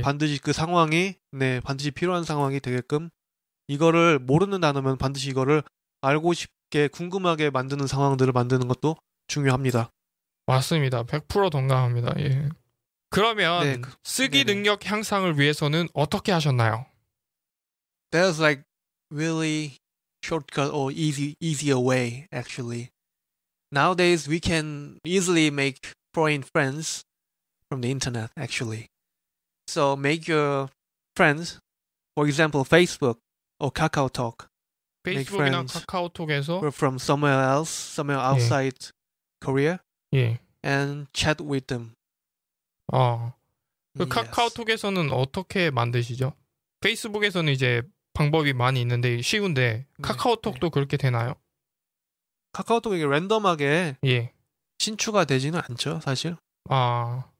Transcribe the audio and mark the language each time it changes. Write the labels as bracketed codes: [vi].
[ko] 반드시 그 상황이 반드시 필요한 상황이 되게끔 이거를 모르는 단어면 반드시 이거를 알고 싶게 궁금하게 만드는 상황들을 만드는 것도 중요합니다. 맞습니다. 100% 동감합니다. 예. 그러면 네, 쓰기 네네. 능력 향상을 위해서는 어떻게 하셨나요? [en] There's like really shortcut or easier way actually. Nowadays we can easily make foreign friends from the internet actually. So make your friends, for example, Facebook or KakaoTalk, [ko] 페이스북이나 [en] friends. [ko] 카카오톡에서 [en] or from somewhere outside Korea, [ko] 예. [en] and chat with them. [ko] 그 [en] Yes. [ko] 카카오톡에서는 어떻게 만드시죠? 페이스북에서는 이제 방법이 많이 있는데 쉬운데 카카오톡도 그렇게 되나요? 카카오톡이 랜덤하게 예. 신추가 되지는 않죠, 사실. 아,